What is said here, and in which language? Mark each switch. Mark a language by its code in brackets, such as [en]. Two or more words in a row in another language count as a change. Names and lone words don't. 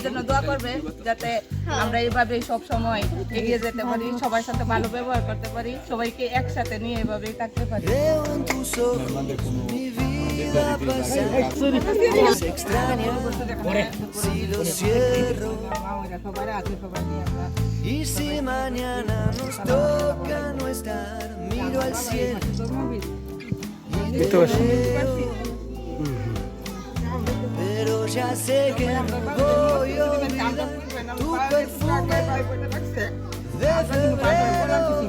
[bn] জন্য দোয়া করবে যাতে আমরা এইভাবে সব সময় এগিয়ে যেতে পারি, সবার সাথে ভালো ব্যবহার করতে পারি, সবাইকে একসাথে নিয়ে এইভাবেই থাকতে পারি। [es] Y si mañana nos toca no estar, miro al cielo y te veo, pero ya sé que no voy a olvidar tu perfume de febrero.